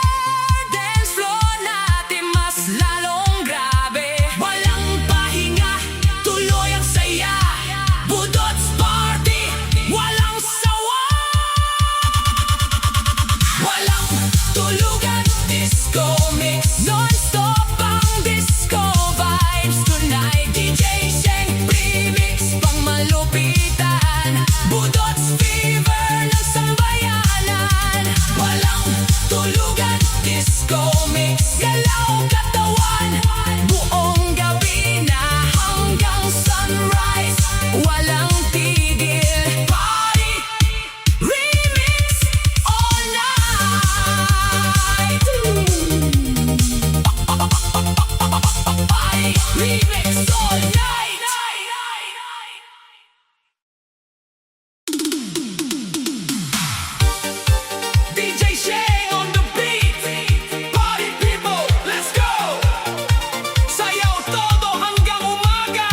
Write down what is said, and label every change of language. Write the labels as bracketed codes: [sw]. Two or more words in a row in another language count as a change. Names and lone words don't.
[en] Dance floor [tl] natin mas lalong grabe. Walang pahinga, tuloy ang saya. Budots party, walang sawa. Walang tulugan, [en] disco mix. Non-stop ang disco vibes tonight. [tl] DJ Sheng remix, pang malupitan. Budots fever ng sambayanan. Walang tulugan, [en] disco mix. [tl] Galaw katawan, buong gabi na hanggang sunrise. Walang tigil, [en] party, remix all night. Party, remix all night. DJ Shane on the beat. Party people, let's go. [tl] Sayaw todo hanggang umaga.